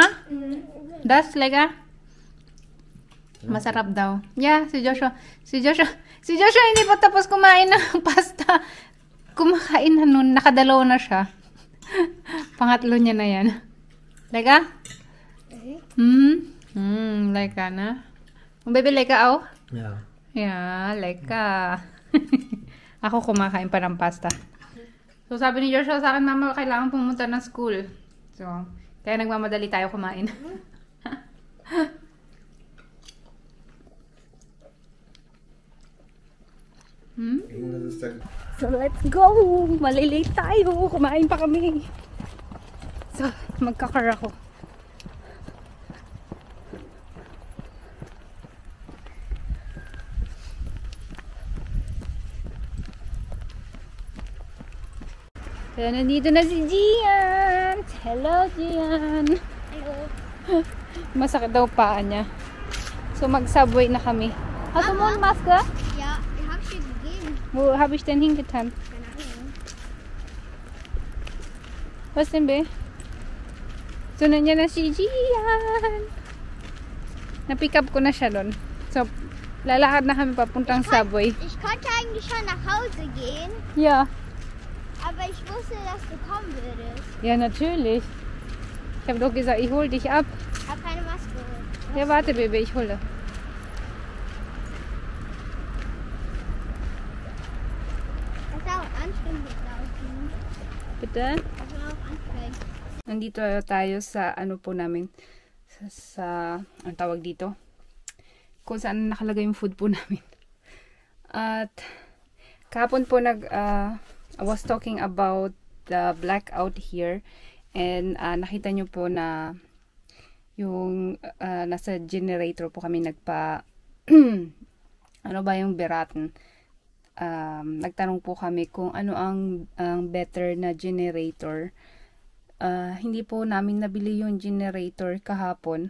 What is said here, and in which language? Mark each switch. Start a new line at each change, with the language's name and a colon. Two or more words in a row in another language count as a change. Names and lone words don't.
Filipino: Das, lega? Masarap daw. Yeah, si Joshua hindi pa tapos kumain ng pasta. Kumakain na nun. Nakadalaw na siya. Pangatlo niya na yan. Lega? Lega na. Baby, lega oh?
English: Yeah. Yeah,
Filipino: lega. Ako kumakain pa ng pasta. So, sabi ni Joshua sa akin, mama, kailangan pumunta ng school. So, kaya nagmamadali tayo kumain.
English: So, let's go!
Filipino: Malilate tayo! Kumain pa kami! So, magkakar ako. Kaya nandito na si Gian!
English: Hello, Gian! Hello.
Filipino: Masakit daw paa niya. So, mag-subway na kami.
German: Hast du Mundmaske? Ja, ich habe sie gegeben. Wo habe ich denn hingetan? Keine Ahnung. Was denn,
Filipino: be? So, nandiyan na si Gian! Na-pick up ko na siya doon. So, lalakad na kami papuntang subway.
German: Ich konnte eigentlich schon nach Hause gehen, Ja. aber ich wusste, dass du kommen würdest. Ja, natürlich. Ich habe doch gesagt, ich hol dich ab. Ich habe keine Maske. Ja, warte, Baby, ich hole. Das ist auch anstrengend mit draußen. Bitte? Das ist auch anstrengend.
Filipino: Nandito tayo sa ano po namin. Sa ang tawag dito? Kung saan nakalagay yung food po namin. At kahapon po
English: I was talking about the blackout here,
Filipino: and nakita nyo po na yung nasa generator po kami ano ba yung beratan. Nagtanong po kami kung ano ang better na generator. Hindi po namin nabili yung generator kahapon.